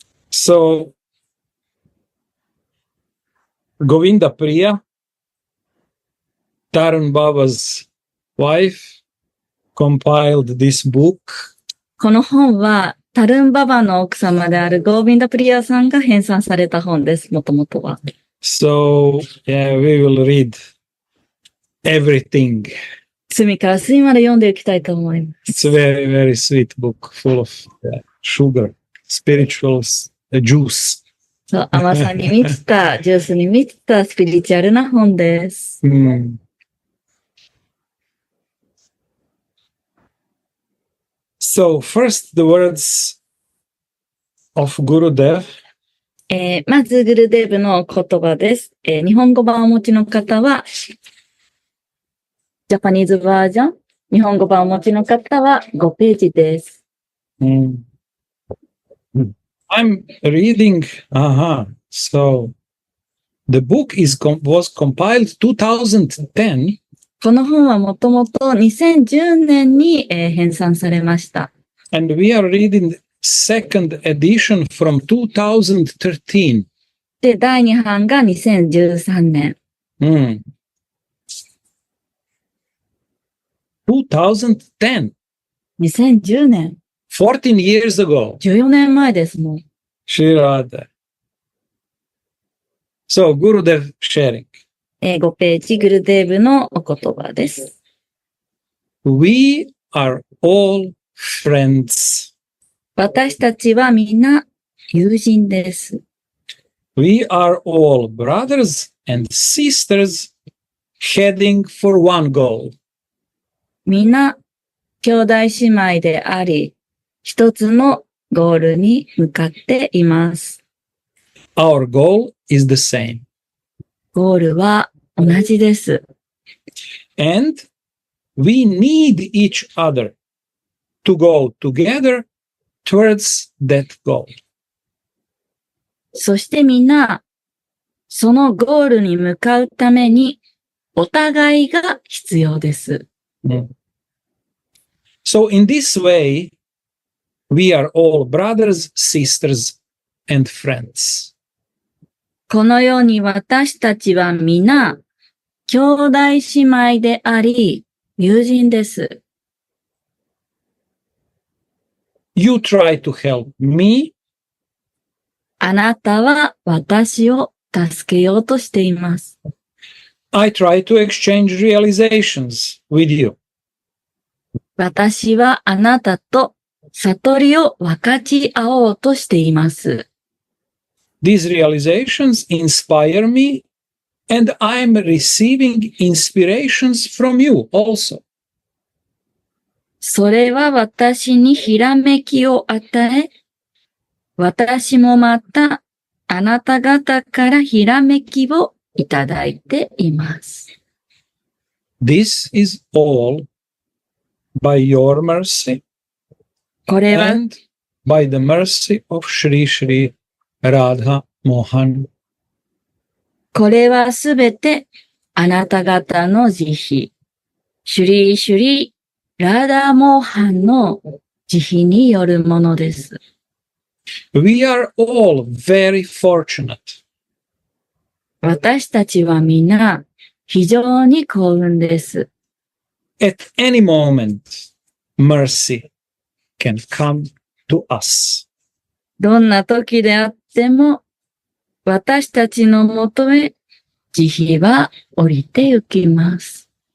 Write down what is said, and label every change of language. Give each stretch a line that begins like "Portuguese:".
English: So, Govinda Priya, Tarun Baba's wife, compiled this book.
Japanese: この本はタルンババの奥様であるゴービンダプリアさんが編纂された本です。もともとは。
English: So, yeah, we will read everything.
Japanese: 隅から隅まで読んでいきたいと思います。
English: It's a very, very sweet book full of sugar, spiritual juice.
Japanese: そう、甘さに満ちた、ジュースに満ちたスピリチュアルな本です。
English: So, first the words of Gurudev.
Japanese: まず、グルデーブの言葉です。日本語版をお持ちの方は、ジャパニーズバージョン。日本語版をお持ちの方は5ページです。
English: I'm reading, so the book was compiled 2010.
Japanese: この本はもともと2010年に、編纂されました。
English: And we are reading second edition from 2013.
Japanese: で、第2版が2013年。
English: 2010.
Japanese: 2010年。
English: 14 years ago.
Japanese: 14年前ですもん。
English: Shri Radha. So, Gurudev sharing.
Japanese: 5ページ、グルデーブのお言葉です。
English: We are all friends.
Japanese: 私たちはみんな友人です。
English: We are all brothers and sisters heading for one goal.
Japanese: みんな兄弟姉妹であり、一つのゴールに向かっています。
English: Our goal is the same.
Japanese: ゴールは同じです。
English: And we need each other to go together towards that goal.
Japanese: そしてみんな、そのゴールに向かうために、お互いが必要です。
English: So in this way, we are all brothers, sisters, and friends.
Japanese: このように私たちは皆、兄弟姉妹であり、友人です。
English: You try to help me.
Japanese: あなたは私を助けようとしています。
English: I try to exchange realizations with you.
Japanese: 私はあなたと悟りを分かち合おうとしています。
English: These realizations inspire me, and I'm receiving inspirations from you also.
Japanese: それは私にひらめきを与え、私もまたあなた方からひらめきをいただいています。
English: This is all by your mercy
Japanese: これは
English: and by the mercy of Shri Shri Radha Mohan.
Japanese: これはすべてあなた方の慈悲、シュリーシュリーラーダーモーハンの慈悲によるものです。
English: We are all very fortunate.
Japanese: 私たちはみんな非常に幸運です。
English: At any moment, mercy can come to us.
Japanese: どんな時であっても私たちのもとへ慈悲は降りてゆきます。